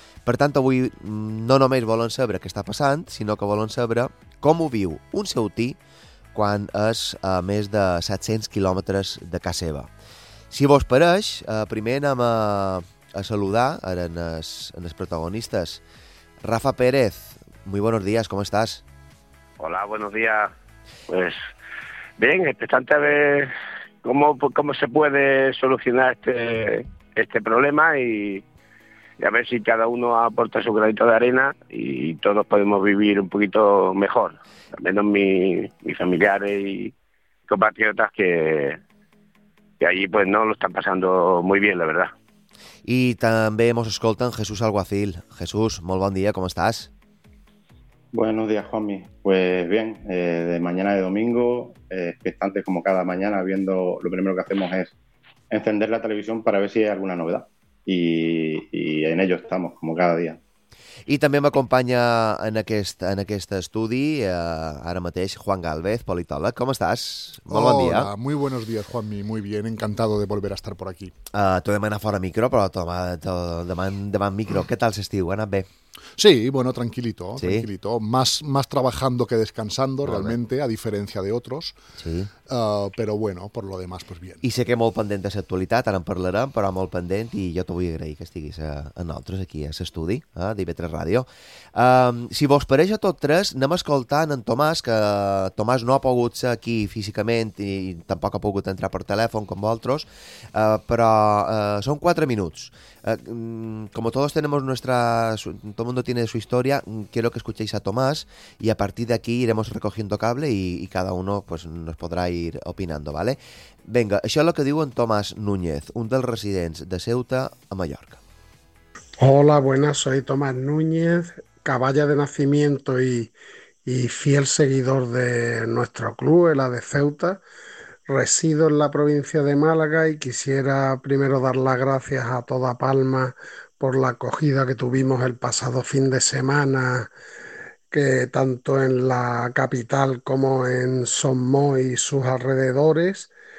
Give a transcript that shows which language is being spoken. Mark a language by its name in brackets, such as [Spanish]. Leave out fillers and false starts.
[Catalan] Per tant, avui no només volen saber què està passant, sinó que volen saber com ho viu un ceutí quan és a més de 700 quilòmetres de casa seva. Si vos pareix, primer anem a saludar en els protagonistes. [Spanish] Rafa Pérez, muy buenos días, ¿cómo estás? Hola, buenos días. Pues bien, expectante a ver cómo se puede solucionar este problema y a ver si cada uno aporta su granito de arena y todos podemos vivir un poquito mejor. Al menos mis familiares y compatriotas que allí pues no lo están pasando muy bien, la verdad. Y también hemos escoltado a Jesús Alguacil. Jesús, muy buen día, ¿cómo estás? Buenos días, Juanmi. Pues bien, de mañana de domingo, expectante como cada mañana, viendo, lo primero que hacemos es encender la televisión para ver si hay alguna novedad. I en ello estamos, como cada día. [Catalan] I també m'acompanya en aquest estudi, ara mateix, Juan Gálvez, politòleg. Com estàs? Molt bon dia. [Spanish] Hola, muy buenos días, Juanmi, muy bien, encantado de volver a estar por aquí. [Catalan] T'ho demana fora micro, però demana micro. Què tal l'estiu? Ha anat bé? [Spanish] Sí, bueno, tranquilito, sí. Tranquilito. Más trabajando que descansando, vale. Realmente, a diferencia de otros. Sí. Pero bueno, por lo demás, pues bien. [Catalan] I sé que molt pendent de l'actualitat, ara en parlarem, però molt pendent, i jo t'ho vull agrair que estiguis a nosaltres aquí a l'estudi, d'IV3 Ràdio. Si vos pareix a tot tres, anem escoltant en Tomàs, que Tomàs no ha pogut ser aquí físicament i tampoc ha pogut entrar per telèfon com vosaltres, però són 4 minuts. [Spanish] Como todos tenemos nuestras... todo el mundo tiene su historia. Quiero que escuchéis a Tomás y a partir de aquí iremos recogiendo cable y cada uno pues, nos podrá ir opinando, ¿vale? [Catalan] Venga, això és el que diu en Tomás Núñez, un dels residents de Ceuta a Mallorca. [Spanish] Hola, buenas, soy Tomás Núñez, caballa de nacimiento y fiel seguidor de nuestro club, el AD Ceuta. Resido en la provincia de Málaga y quisiera primero dar las gracias a toda Palma por la acogida que tuvimos el pasado fin de semana, que tanto en la capital como en Somoz y sus alrededores.